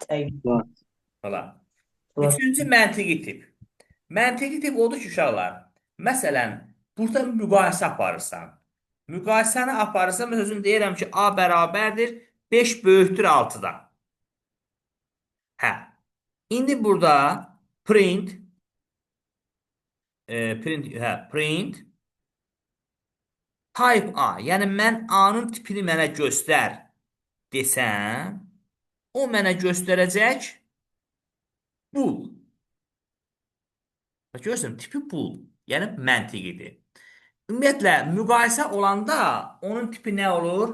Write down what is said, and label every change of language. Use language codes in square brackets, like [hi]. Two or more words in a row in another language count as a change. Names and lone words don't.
[az] Falan. Üçüncü məntiqi tip. Məntiqi tip odur ki, uşaqlar, məsələn, burada müqayisə aparırsan. Müqayisəni aparırsan, mən özüm deyirəm ki, A bərabərdir 5 böyükdür 6-dan. Hə. İndi burada [en] print type A, [az] yəni mən A-nın tipini mənə göstər desəm, o mənə göstərəcək bool. Bax görürsən, tipi bool, yəni məntiqidir. Ümumiyyətlə, müqayisə olanda onun tipi nə olur?